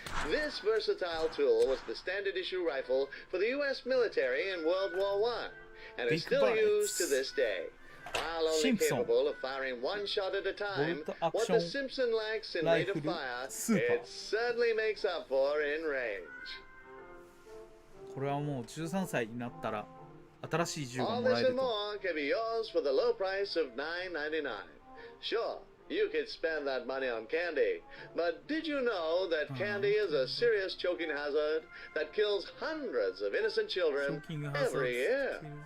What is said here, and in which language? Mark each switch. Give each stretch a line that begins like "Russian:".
English: This versatile tool was the standard-issue rifle for the U.S. military in World War I, and is still used to this day. While only capable of firing one shot at a time, what the Simpson lacks in rate of fire, it certainly makes up for in range.
Japanese: これはもう13歳になったら新しい銃が
English: All
Japanese: もらえる
English: and
Japanese: と。
English: more can be yours for the low price of $9.99. Sure, you could spend that money on candy, but did you know that candy is a serious choking hazard that kills hundreds of innocent children every year?